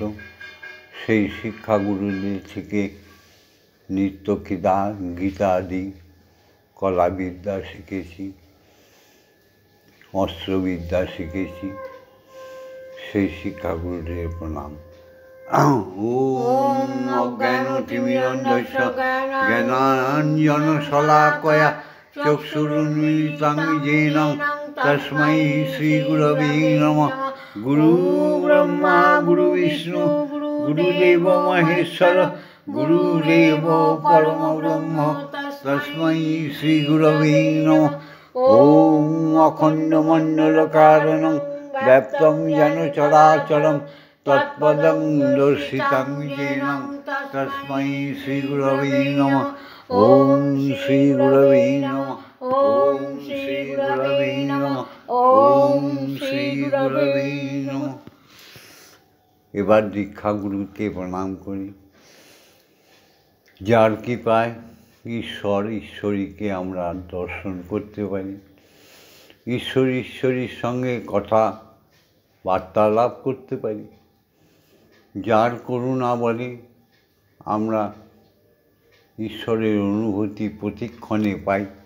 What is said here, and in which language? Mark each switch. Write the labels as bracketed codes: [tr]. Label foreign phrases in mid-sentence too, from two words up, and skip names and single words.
[bn] সেই শিক্ষাগুরুদের থেকে নিত্য গীতাদি কলাবিদ্যা শিখেছি, অস্ত্রবিদ্যা শিখেছি। সেই শিক্ষাগুরুদের প্রণাম। [sa] ওম অজ্ঞানতিমিরন্ধস্য জ্ঞানাঞ্জনশলাকয়া চক্ষুरुन्मीलितं येन तस्मै श्रीगुरवे नमः। गुरु ब्रह्मा गुरु विष्णु गुरुदेव महेश्वर गुरुदेव परम ब्रह्म तस्मै श्रीगुरवे नमः। ओम अखण्डमण्डलकारणं व्याप्तं येन चराचरं तत्पदं दर्शितं येन तस्मै श्रीगुरवे नमः। ओम श्री गुरवे नमः। ओम श्री गुरवे नमः। ओम श्री गुरवे नमः। [bn] এবার দীক্ষাগুরুকে প্রণাম করি, যার কৃপায় ঈশ্বরীকে আমরা দর্শন করতে পারি, ঈশ্বরীর সঙ্গে কথা বার্তালাপ করতে পারি, যার করুণা বলে আমরা ঈশ্বরের অনুভূতি প্রতিক্ষণে পাই।